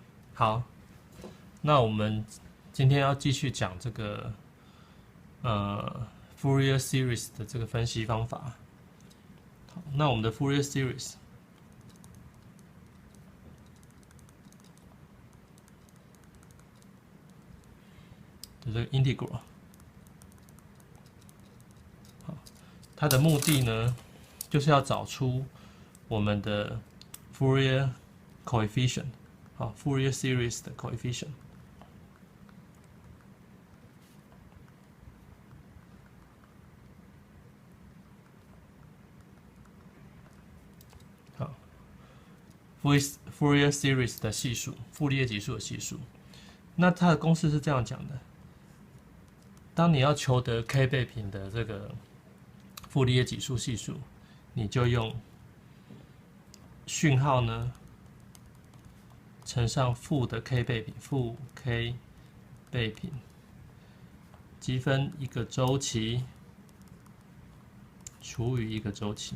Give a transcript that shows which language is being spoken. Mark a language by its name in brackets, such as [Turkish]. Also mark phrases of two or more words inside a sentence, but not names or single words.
[Chinese] 好，那我們今天要繼續講這個 [English] Fourier Series [Chinese] 的這個分析方法。好，那我們的 [English] Fourier Series [Chinese] 的這個 integral， 好，它的目的呢，就是要找出我們的 [English] Fourier coefficient， [Chinese] 好 ， [English] Fourier Series [Chinese] 的 coefficient。好 ， [English] Fourier Series [Chinese] 的係數，傅立葉級數的係數。那它的公式是這樣講的：當你要求得 k 倍頻的這個傅立葉級數係數，你就用訊號呢乘上負的 k 倍頻，負 k 倍頻，積分一個週期除以一個週期。